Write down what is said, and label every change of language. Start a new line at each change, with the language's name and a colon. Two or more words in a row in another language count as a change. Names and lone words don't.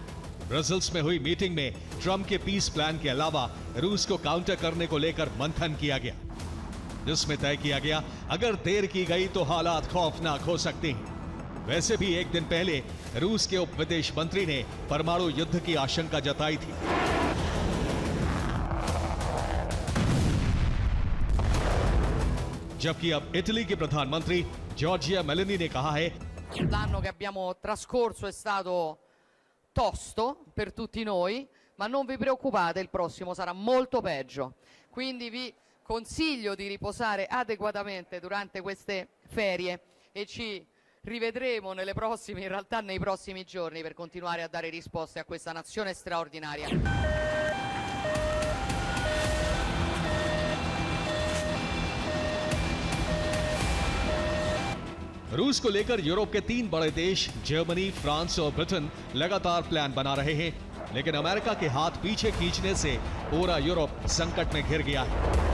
Hindi: ब्रसेल्स में हुई मीटिंग में ट्रंप के
English: peace plan
Hindi: के अलावा रूस को काउंटर करने को लेकर मंथन किया गया, जिसमें तय किया गया अगर देर की गई तो हालात खौफनाक हो सकते हैं। वैसे भी एक दिन पहले रूस के उप विदेश मंत्री ने परमाणु युद्ध की आशंका जताई थी। जबकि अब इटली के प्रधानमंत्री जॉर्जिया मेलोनी ने कहा है,
Italian: l'anno che abbiamo trascorso è stato tosto per tutti noi, ma non vi preoccupate, il prossimo sarà molto peggio. Quindi vi consiglio di riposare adeguatamente durante queste ferie e ci rivedremo nelle prossime, in realtà nei prossimi giorni, per continuare a dare risposte a questa nazione straordinaria.
Hindi: रूस को लेकर यूरोप के 3 बड़े देश जर्मनी, फ्रांस और ब्रिटेन लगातार प्लान बना रहे हैं, लेकिन अमेरिका के हाथ पीछे खींचने से पूरा यूरोप संकट में घिर गया है।